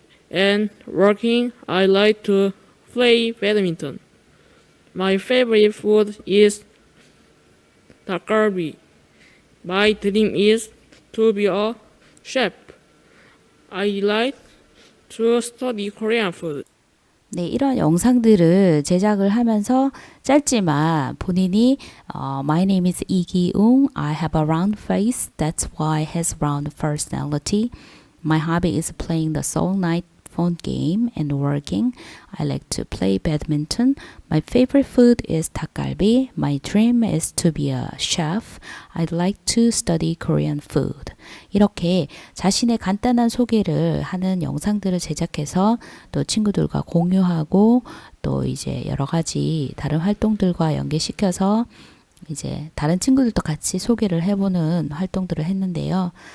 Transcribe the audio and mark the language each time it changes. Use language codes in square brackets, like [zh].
[en] And working, I like to play badminton. My favorite food is 닭갈비. My dream is to be a chef. I like to study Korean food. [ko] 네, 이런 영상들을 제작을 하면서 짧지만 본인이 [en] My name is [ko] 이기웅. [en] I have a round face. That's why I has round personality. My hobby is playing the Soul Night phone game and working. I like to play badminton. My favorite food is 닭갈비. My dream is to be a chef. I'd like to study Korean food. [ko] 이렇게 자신의 간단한 소개를 하는 영상들을 제작해서 또 친구들과 공유하고 또 이제 여러 가지 다른 활동들과 연계시켜서 이제 다른 친구들도 같이 소개를 해보는 활동들을 했는데요.